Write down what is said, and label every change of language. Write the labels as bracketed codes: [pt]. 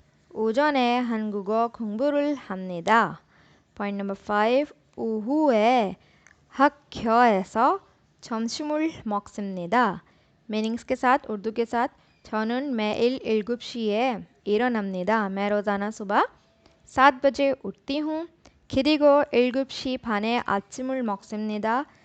[ko] 오전에 한국어 공부를 합니다. [en] Point number 5. [ko] 오후에 학교에서 점심을 먹습니다. [hi] Meanings के साथ उर्दू के साथ [ko] 저는 매일 7시에 일어납니다. [hi] मैं रोज़ाना सुबह 7 बजे उठती हूँ. [ko] 그리고 7시 반에 아침을 먹습니다.